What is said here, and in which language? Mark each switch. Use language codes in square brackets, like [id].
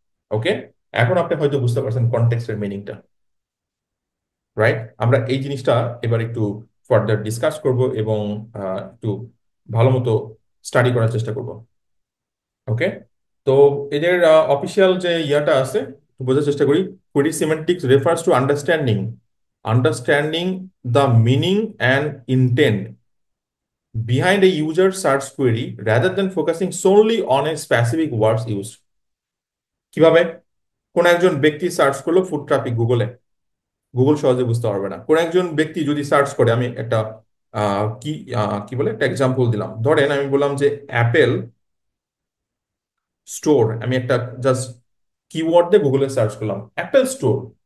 [bn] ওকে, এখন আপনি হয়তো বুঝতে পারছেন কনটেক্সটের মিনিংটা, রাইট? আমরা এই জিনিসটা এবার একটু ফার্দার ডিসকাস করব এবং একটু ভালো মতো স্টাডি করার চেষ্টা করব। ওকে, তো এদের অফিসিয়াল যে ইয়াটা আছে একটু বোঝার চেষ্টা করি। [en] Query semantics refers to understanding understanding the meaning and intent behind a user search query rather than focusing solely on a specific words used। [bn] কিভাবে? কোন একজন ব্যক্তি সার্চ করলো ফুড ট্রাফিক গুগলে, গুগল সহজে বুঝতে পারবে না। কোন একজন ব্যক্তি যদি সার্চ করে, আমি একটা কি কি বলে একটা এক্সাম্পল দিলাম, ধরেন আমি বললাম যে অ্যাপেল স্টোর, আমি একটা জাস্ট কিওয়ার্ড দিয়ে গুগলে সার্চ করলাম অ্যাপেল স্টোর।